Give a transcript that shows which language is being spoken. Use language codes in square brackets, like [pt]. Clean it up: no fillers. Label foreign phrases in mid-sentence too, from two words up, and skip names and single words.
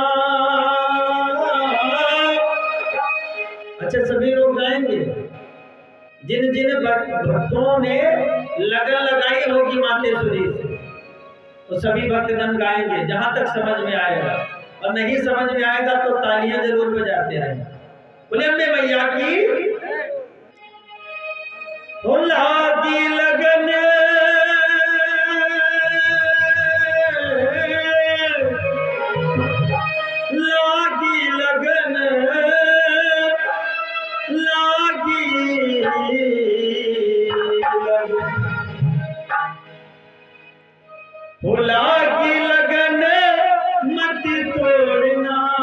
[hi] अच्छा, सभी लोग गाएंगे, जिन जिन भक्तों ने लगन लगाई होगी मातेश्वरी से, तो सभी भक्तजन गाएंगे जहां तक समझ में आएगा, और नहीं समझ में आएगा तो तालियां जरूर बजाते रहें। बोले अम्बे मैया की। लागी लगन लागी लगन लागी लागी लगन मत तोड़ना।